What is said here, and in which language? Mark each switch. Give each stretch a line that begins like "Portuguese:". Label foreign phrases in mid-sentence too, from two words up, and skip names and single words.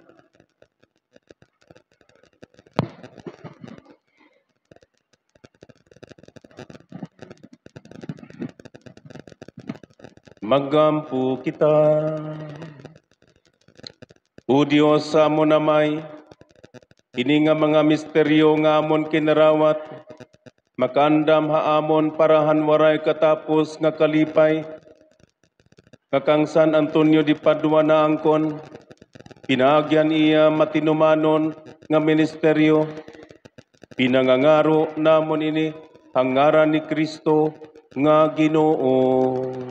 Waray: Magampo kita. O Diyos sa amon namay, kini nga mga misteryo nga amon kinarawat, makandam haamon parahan waray katapos nga kalipay, kakang San Antonio di Padua na angkon, pinagyan iya matinumanon nga ministeryo, pinangangaro namon ini hangaran ni Kristo nga Ginoo.